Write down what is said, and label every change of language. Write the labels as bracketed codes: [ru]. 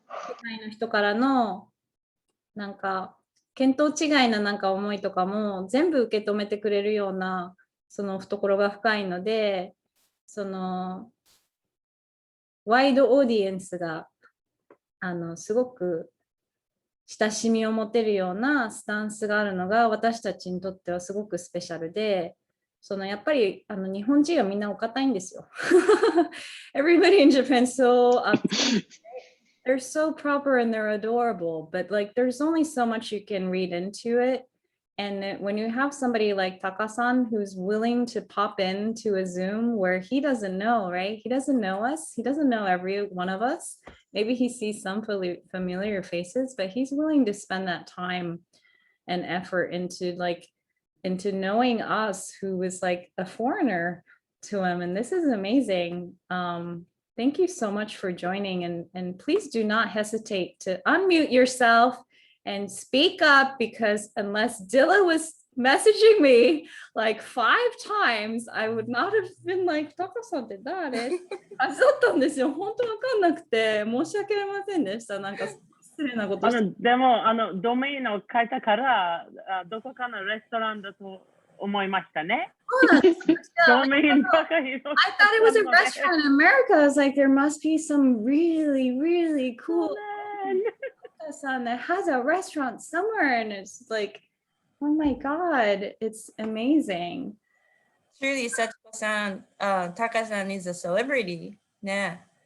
[ja] 世界の人からのなんか見当違いななんか思いとかも全部受け止めてくれるようなその懐が深いので、そのワイドオーディエンスがすごく親しみを持てるようなスタンスがあるのが私たちにとってはすごくスペシャルで、そのやっぱり日本人はみんなお堅いんですよ。 [en] Everybody in Japan so they're so proper and they're adorable, but like there's only so much you can read into it. And when you have somebody like Taka-san who's willing to pop into a Zoom where he doesn't know, right? He doesn't know us. He doesn't know every one of us. Maybe he sees some familiar faces, but he's willing to spend that time and effort into knowing us, who is like a foreigner to him. And this is amazing. Thank you so much for joining, and please do not hesitate to unmute yourself and speak up, because unless Dilla was messaging me like 5 times, I would not have been like, [ja] タカさんって誰感じだったんですよ。本当わかんなくて、申し訳ありませんでした。なんか失礼なことして。でも、ドメインを変えたから、どこかのレストランだと思いましたね。ドメインばかりの。 [en] I thought it was a restaurant in America. I was like, there must be some really, really cool person that has a restaurant somewhere. And it's like, oh my God, it's amazing. Truly, Sachiko-san, Taka-san is a celebrity. Yeah.